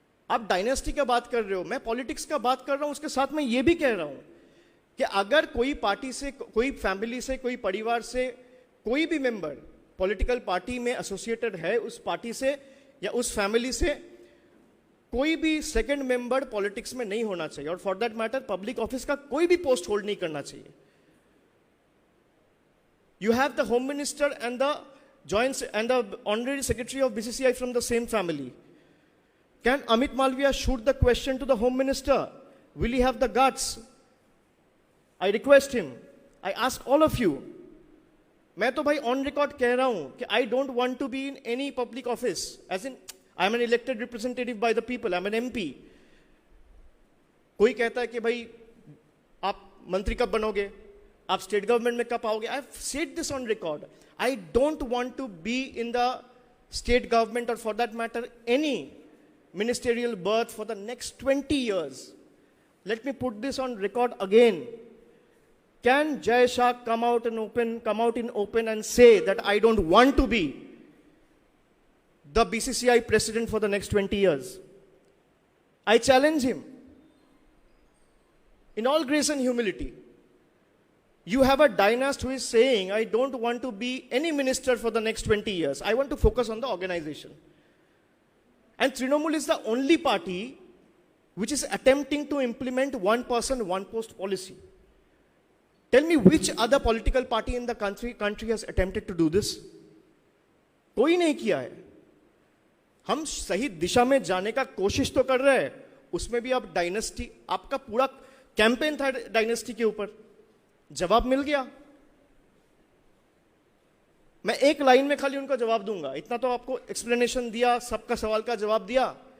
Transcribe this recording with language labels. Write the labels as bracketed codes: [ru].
[hi] आप डायनेस्टी का बात कर रहे हो, मैं पॉलिटिक्स का बात कर रहा हूं. उसके साथ मैं ये भी कह रहा हूं कि अगर कोई पार्टी से, कोई फैमिली से, कोई परिवार से कोई भी मेंबर पॉलिटिकल पार्टी में एसोसिएटेड है, उस पार्टी से या उस फैमिली से कोई भी सेकंड मेंबर पॉलिटिक्स में नहीं होना चाहिए. और [en] for that matter [hi] public office का कोई भी पोस्ट होल्ड नहीं करना चाहिए. [en] You have the Home Minister and the Honorary Secretary of BCCI from the same family. Can Amit Malviya shoot the question to the Home Minister? Will he have the guts? I request him. I ask all of you. [hi] मैं तो भाई [en] on record [hi] कह रहा हूं कि [en] I don't want to be in any public office. As in, I am an elected representative by the people. I am an MP. [hi] कोई कहता है कि भाई आप मंत्री कब बनोगे, आप स्टेट गवर्नमेंट में कब आओगे. [en] I have said this on record. I don't want to be in the state government और for that matter any ministerial berth for the next 20 years. Let me put this on record again. Can Jai Shah come out in open and say that I don't want to be the BCCI president for the next 20 years? I challenge him. In all grace and humility. You have a dynast who is saying, I don't want to be any minister for the next 20 years. I want to focus on the organization. And Trinamool is the only party which is attempting to implement one person, one post policy. Tell me which other political party in the country has attempted to do this? [hi] कोई नहीं किया है. हम सही दिशा में जाने का कोशिश तो कर रहे हैं. उसमें भी आप डायनेस्टी, आपका पूरा कैंपेन था डायनेस्टी के ऊपर. जवाब मिल गया. मैं एक लाइन में खाली उनका जवाब दूंगा. इतना तो आपको एक्सप्लेनेशन दिया, सबका सवाल का जवाब दिया.